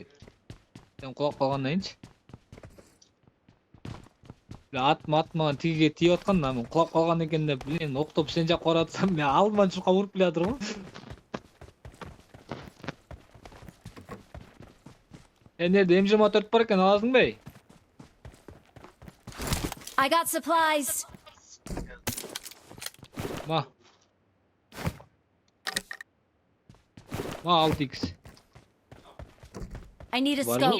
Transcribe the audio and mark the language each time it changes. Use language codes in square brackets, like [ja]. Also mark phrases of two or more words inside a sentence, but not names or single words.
[ky] Сен кулап калгандан кийинчи. Атмаган тигиге тийип аткан да, мен кулап калган экен деп, блин, октоп сен жакка баратсам, мен алдыман чуркап уруп келатыр го. [tr] Nerede M24 var ekan Azim Bey? [en] I got supplies. Ma. Ma 6x. I need a [tr] Var mı?